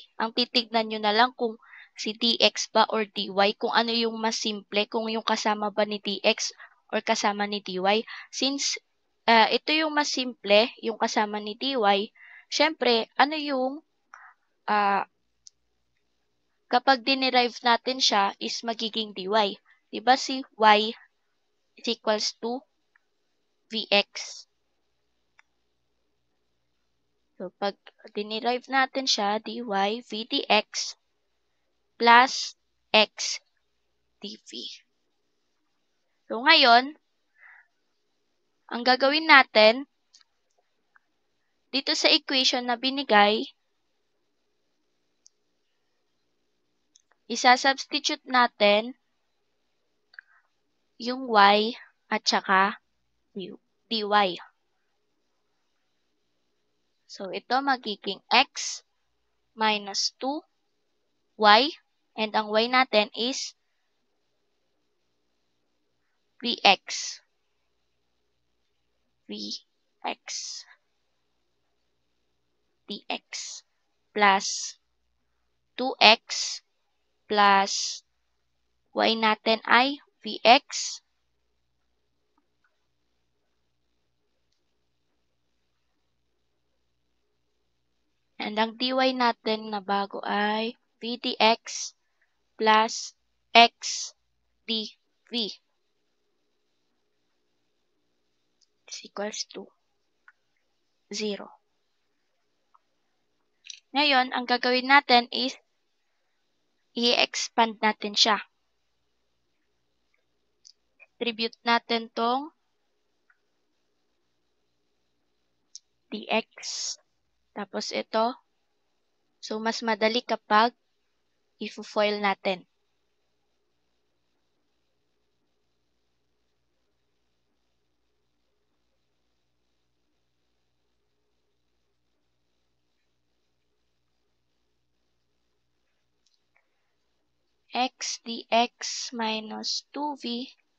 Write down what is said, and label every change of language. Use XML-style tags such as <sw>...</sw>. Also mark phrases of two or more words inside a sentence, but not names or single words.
<tl>Ang titignan nyo na lang kung si dx ba or dy, kung ano yung mas simple, kung yung kasama ba ni dx or kasama ni dy. Since ito yung mas simple, yung kasama ni dy, syempre, ano yung kapag dinerive natin siya is magiging dy. Diba si y</tl> <en>is equals to vx.</en> <tl>So, pag dinerive natin siya,</tl> <en>dy v dx plus x dv.</en> <tl>So, ngayon, ang gagawin natin, dito sa equation na binigay, isa-substitute natin yung y at saka dy. So, ito magiging x minus 2y. And ang y natin is vx.</tl> <en>vx dx plus 2x plus y</en> <tl>natin ay vx and ang dy natin na bago ay</tl> <en>v dx plus x dv is equals to 0.</en> <tl>Ngayon, ang gagawin natin is i-expand natin siya. Distribute natin tong dx. Tapos ito. So, mas madali kapag i-foil natin.</tl> <en>X dx minus 2v</en>